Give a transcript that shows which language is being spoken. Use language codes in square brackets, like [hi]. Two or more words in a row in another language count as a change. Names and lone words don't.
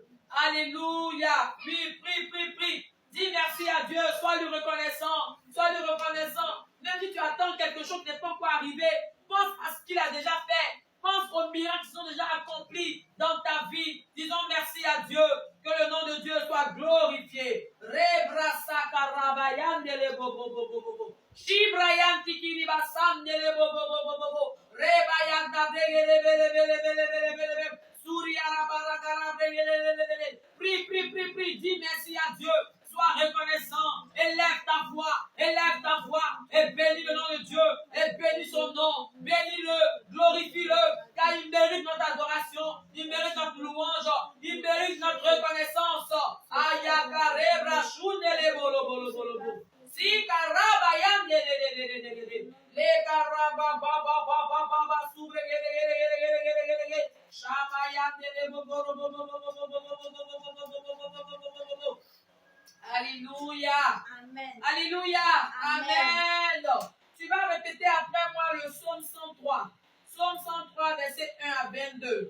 [fr] Alléluia. Prie, prie, prie, prie. Dis merci à Dieu. Sois lui reconnaissant. Sois lui reconnaissant. Même si tu attends quelque chose qui n'est pas encore arrivé, pense à ce qu'il a déjà fait. Pense aux miracles qui sont déjà accomplis dans ta vie. Disons merci à Dieu. Que le nom de Dieu soit glorifié. Rebrasa karabayan dele bobo bobo bobo. Shibrayan tikiri basan dele bobo bobo bobo. Rebayan tabrele bele bele bele bele bele bele. Prie, prie, prie, prie, dis merci à Dieu. Sois reconnaissant. Élève ta voix et bénis le nom de Dieu. Et bénis son nom. Bénis-le, glorifie-le, car il mérite notre adoration. Il mérite notre louange. Il mérite notre reconnaissance. Ayakarebra shunele bolo bolo bolo bolo. Si karabayan le karaba baba baba baba subre Alléluia. Amen. Alléluia. Amen. Tu vas répéter après moi le psaume 103. Psaume 103, verset 1 à 22.